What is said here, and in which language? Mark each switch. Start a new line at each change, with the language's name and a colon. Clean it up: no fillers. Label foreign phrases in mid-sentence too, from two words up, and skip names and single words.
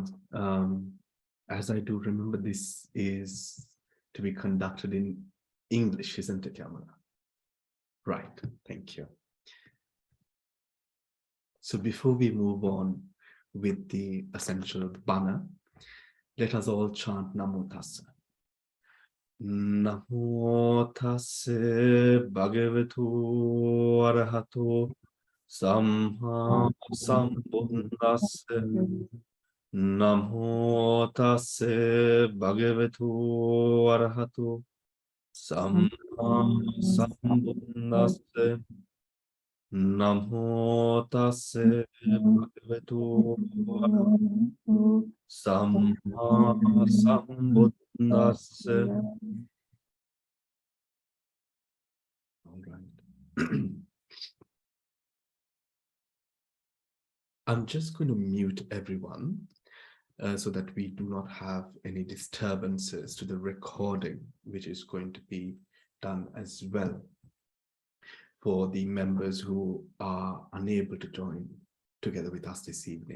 English: As I do remember, this is to be conducted in English, isn't it, Yamuna? Right, thank you. So before we move on with the essential bana, let us all chant
Pali: Namo Tassa. Namo Tassa Bhagavato Arahato Samma Sambuddhassa. Namo Tassa Bhagavato Arahato Samma Sambuddhassa. Namo Tassa Bhagavato Arahato Samma Sambuddhassa.
English: All right. I'm just going to mute everyone so that we do not have any disturbances to the recording, which is going to be done as well for the members who are unable to join together with us this evening.